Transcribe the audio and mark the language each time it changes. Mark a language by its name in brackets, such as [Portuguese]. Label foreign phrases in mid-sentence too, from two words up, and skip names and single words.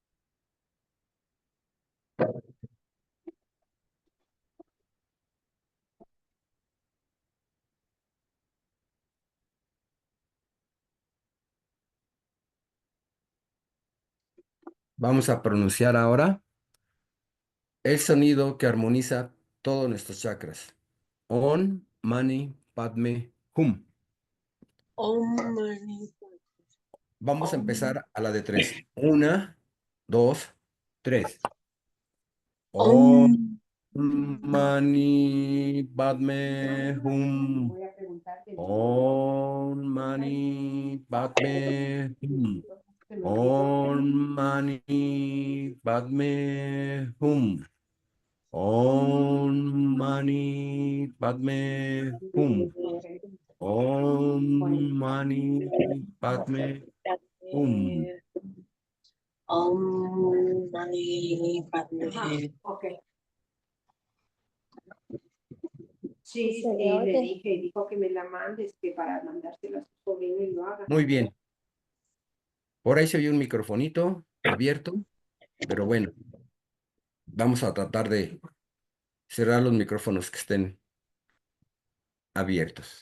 [Spanish] Vamos a pronunciar ahora el sonido que armoniza todos nuestros chakras. [Sanskrit] On, Mani, Padme, Hum. Om mani. [Spanish] Vamos a [Sanskrit] Om. [Spanish] empezar a la de tres. Una, dos, tres. [Sanskrit] On, Om. Mani, Padme, Hum. On, Mani, Padme, Hum. On, Mani, Padme, Hum. Om Mani Padme Hum. Om Mani Padme Hum. Om mani padme. [Spanish] Ok. Sí, Se le le oye. dije, dijo que me la mandes, que para mandársela a su sobrino y lo haga. Muy bien. Por ahí se oye un microfonito abierto, pero bueno, vamos a tratar de cerrar los micrófonos que estén abiertos.